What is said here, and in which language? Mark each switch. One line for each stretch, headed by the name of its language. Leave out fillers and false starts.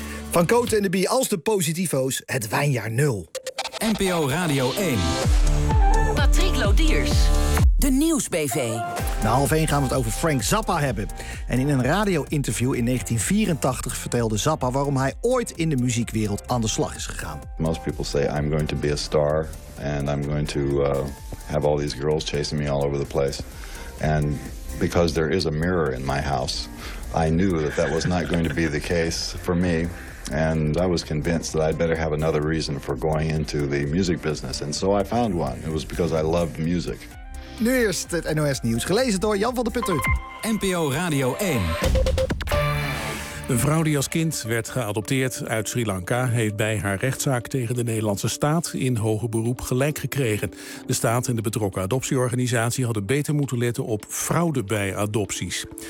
Dutch: Van Cote en de Bie als de positivo's, het wijnjaar nul. NPO Radio 1. Patrick Lodiers. De Nieuwsbv. Na half 1 gaan we het over Frank Zappa hebben. En in een radio-interview in 1984 vertelde Zappa waarom hij ooit in de muziekwereld aan de slag is gegaan.
English: Most people say I'm going to be a star and I'm going to have all these girls chasing me all over the place. And because there is a mirror in my house, I knew that that was not going to be the case for me. And I was convinced that I'd better have another reason for going into the music business. And so I found one. It was because I loved music.
Dutch: Nu eerst het NOS-nieuws, gelezen door Jan van der Putten. NPO Radio 1. Een vrouw die als kind werd geadopteerd uit Sri Lanka heeft bij haar rechtszaak tegen de Nederlandse staat in hoger beroep gelijk gekregen. De staat en de betrokken adoptieorganisatie hadden beter moeten letten op fraude bij adopties.